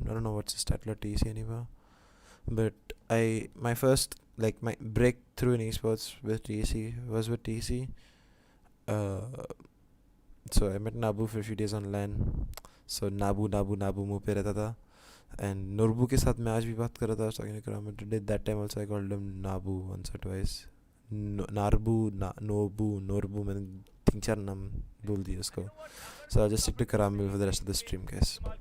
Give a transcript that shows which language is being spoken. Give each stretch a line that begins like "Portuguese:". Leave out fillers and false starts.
English: I don't know what's his title at TEC anymore. But my first my breakthrough in esports with TEC was with TEC. So I met Nabu for a few days online.
Hindi: So Nabu मुँह पे रहता था. And Norbu के साथ मैं आज भी बात कर रहा था.
English: I was talking to Kramer today. That time also I called him Nabu once or twice.
Hindi: Narbu, Norbu. मैंने 3-4 नाम बोल दिए उसको.
English: So I'll just stick to Karamil for the rest of the stream, guys.